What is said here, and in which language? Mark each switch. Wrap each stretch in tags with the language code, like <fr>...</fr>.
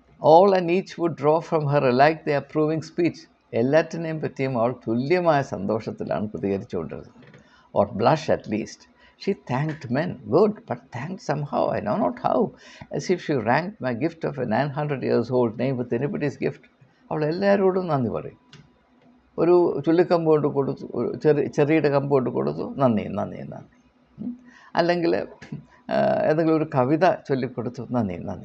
<en>all and each would draw from her alike the approving speech.</en> <ml>എല്ലാറ്റിനെയും പറ്റിയും അവൾ തുല്യമായ സന്തോഷത്തിലാണ് പ്രതികരിച്ചുകൊണ്ടിരുന്നത്.</ml> <en>or blush at least. She thanked men, good, but thanked somehow, I know not how, as if she ranked my gift of a 900 years old name with anybody's gift.</en> <ml>അവൾ എല്ലാവരോടും നന്ദി പറയും. ഒരു ചുള്ളിക്കമ്പ് കൊണ്ട് കൊടുത്തു, ചെറിയുടെ കമ്പ് കൊണ്ട് കൊടുത്തു, നന്ദി. അല്ലെങ്കിൽ ഏതെങ്കിലും ഒരു കവിത ചൊല്ലിക്കൊടുത്തു, നന്ദി.</ml>